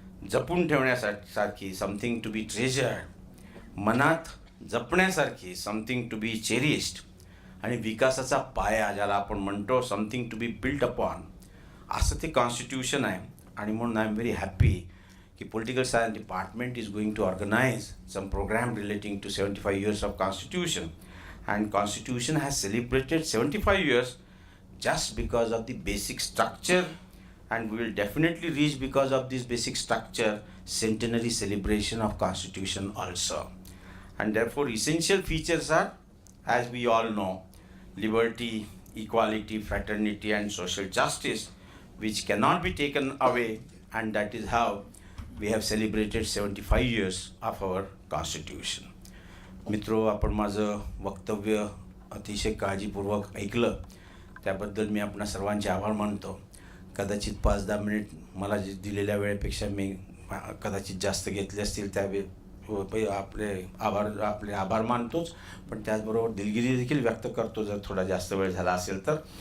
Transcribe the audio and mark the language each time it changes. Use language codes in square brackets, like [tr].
[mr] जपून ठेवण्यासारखी, [en] something to be treasured, [mr] मनात जपण्यासारखी, [en] something to be cherished, [mr] आणि विकासाचा पाया ज्याला आपण म्हणतो, [en] something to be built upon, [mr] असं ते कॉन्स्टिट्यूशन आहे. आणि म्हणून [en] I am very happy की political science department is going to organise some programme relating to 75 years of Constitution. And Constitution has celebrated 75 years just because of the basic structure, and we will definitely reach, because of this basic structure, centenary celebration of Constitution also. And therefore essential features are, as we all know, liberty, equality, fraternity and social justice, which cannot be taken away, and that is how we have celebrated 75 years of our Constitution. [mr] मित्रो, आपण माझं वक्तव्य अतिशय काळजीपूर्वक ऐकलं त्याबद्दल मी आपणा सर्वांचे आभार मानतो. कदाचित 5-10 मिनिट मला जे दिलेल्या वेळेपेक्षा मी कदाचित जास्त घेतले असतील, त्यावेळी आपले आभार मानतोच, पण त्याचबरोबर दिलगिरी देखील व्यक्त करतो जर थोडा जास्त वेळ झाला असेल तर.